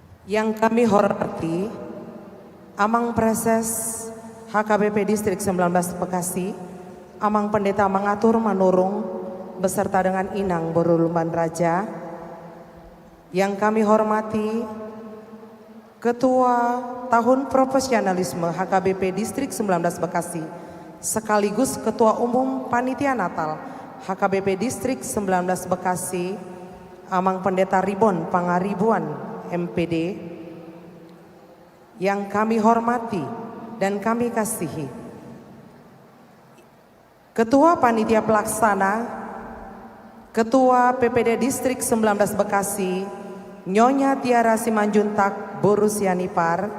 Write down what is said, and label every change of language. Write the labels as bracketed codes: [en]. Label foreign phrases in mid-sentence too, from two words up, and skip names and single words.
[id] Yang kami hormati Amang Preses HKBP Distrik 19 Bekasi, Amang Pendeta Mangatur Manurung beserta dengan Inang Borulumban Raja. Yang kami hormati Ketua Tahun Profesionalisme HKBP Distrik 19 Bekasi sekaligus Ketua Umum Panitia Natal HKBP Distrik 19 Bekasi, Amang Pendeta Ribon Pangaribuan MPD. Yang kami hormati dan kami kasihi Ketua Panitia Pelaksana Ketua PPD Distrik 19 Bekasi Nyonya Tiara Simanjuntak Borus Yanipar.